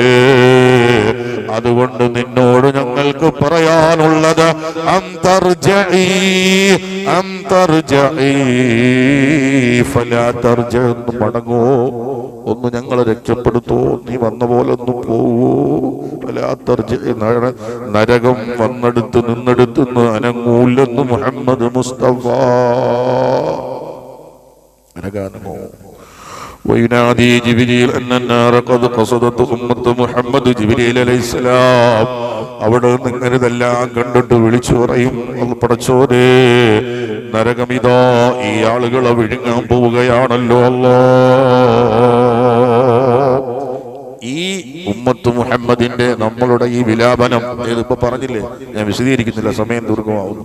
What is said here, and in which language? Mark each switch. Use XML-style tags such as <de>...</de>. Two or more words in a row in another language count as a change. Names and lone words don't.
<ml>അതുകൊണ്ട് നിന്നോട് ഞങ്ങൾക്ക് പറയാനുള്ളത്,</ml> <ar>أن ترجعي فلا ترجعي,</ar> <ml>മടങ്ങോ, ഒന്ന് ഞങ്ങളെ രക്ഷപ്പെടുത്തോ, നീ വന്ന പോലെ ഒന്ന് പോവോ.</ml> <ar>فلا ترجعي,</ar> <ml>നരകം വന്നെടുത്ത് നിന്നെടുത്തുനിന്ന് അനങ്ങൂല്ലെന്ന് മുഹമ്മദ് മുസ്തഫ. അനങ്ങാനോ.</ml> <ar>وينادي جبريل أن النار قد قصدت أمة محمد.</ar> <ml>ജിബ്രീൽ അലൈഹിസ്സലാം അവിടെ നിന്ന് ഇതെല്ലാം കണ്ടിട്ട് വിളിച്ചു പറയും, പടച്ചോനെ, നരകമിതാ ഈ ആളുകളെ വിഴുങ്ങാൻ പോവുകയാണല്ലോ അല്ലാഹ്. ഈ ഉമ്മത്ത് മുഹമ്മദിന്റെ നമ്മളുടെ ഈ വിലാപനം, ഇതിപ്പോ പറഞ്ഞില്ലേ, ഞാൻ വിശദീകരിക്കുന്നില്ല, സമയം ദീർഘമാവുന്നു.</ml>